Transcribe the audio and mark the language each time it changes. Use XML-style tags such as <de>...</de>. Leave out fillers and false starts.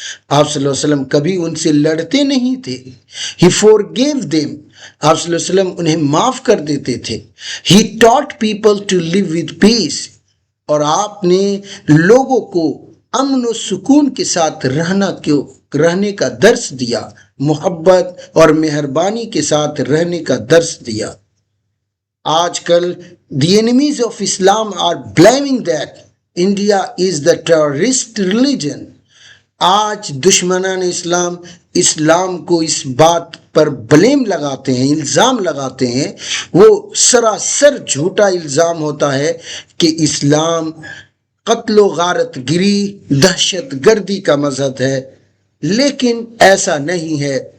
<ur>آپ صلی اللہ علیہ وسلم کبھی ان سے لڑتے نہیں تھے.</ur> <en>He forgave them.</en> <ur>آپ صلی اللہ علیہ وسلم انہیں معاف کر دیتے تھے.</ur> <en>He taught people to live with peace.</en> <ur>اور آپ نے لوگوں کو امن و سکون کے ساتھ رہنے کا درس دیا، محبت اور مہربانی کے ساتھ رہنے کا درس دیا. آج کل</ur> <en>the enemies of Islam are blaming that India is the terrorist religion.</en> <ur>آج دشمنان اسلام کو اس بات پر بلیم لگاتے ہیں، الزام لگاتے ہیں. وہ سراسر جھوٹا الزام ہوتا ہے کہ اسلام قتل و غارت گری، دہشت گردی کا مذہب ہے، لیکن ایسا نہیں ہے.</ur>